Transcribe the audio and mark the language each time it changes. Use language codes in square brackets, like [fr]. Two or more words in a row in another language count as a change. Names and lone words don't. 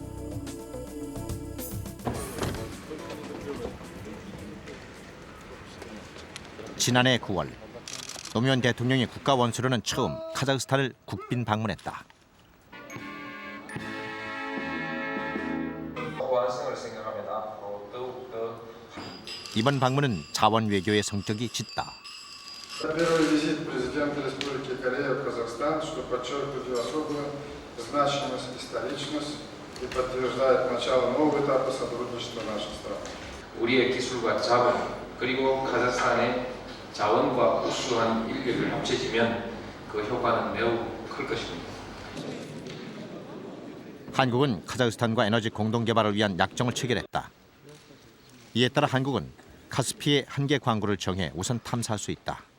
[ko] 지난해 9월 노무현 대통령이 국가 원수로는 처음 카자흐스탄을 국빈 방문했다. 이번 방문은 자원 외교의 성격이 짙다. [ru] Первый визит президента Республики Корея в Казахстан, что подчеркивает ее особую значимость, историчность и подтверждает начало нового этапа сотрудничества наших стран. [ko] 우리의 기술과 자본 그리고 카자흐스탄의 자원과 우수한 인력을 합쳐지면 그 효과는 매우 클 것입니다. 한국은 카자흐스탄과 에너지 공동 개발을 위한 약정을 체결했다. 이에 따라 한국은 카스피의 한 개 광구를 정해 우선 탐사할 수 있다.